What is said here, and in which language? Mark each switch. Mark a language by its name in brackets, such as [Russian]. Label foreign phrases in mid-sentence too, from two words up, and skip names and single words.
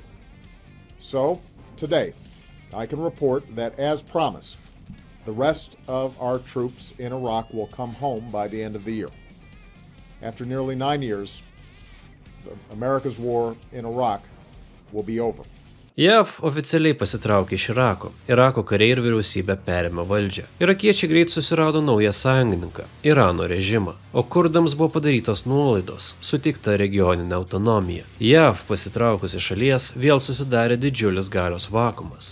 [English] So, today, I can report that, as promised, the rest of our troops in Iraq will come home by the end of the year. After nearly 9 years, America's war in Iraq will be over. [Lithuanian] JAV oficialiai pasitraukė iš Irako. Irako kariai ir vyriausybė perėmė valdžią. Irakiečiai greit susirado naują sąjungininką – Irano režimą. O kurdams buvo padarytos nuolaidos, suteikta regioninė autonomija. JAV pasitraukus iš šalies vėl susidarė didžiulis galios vakuumas.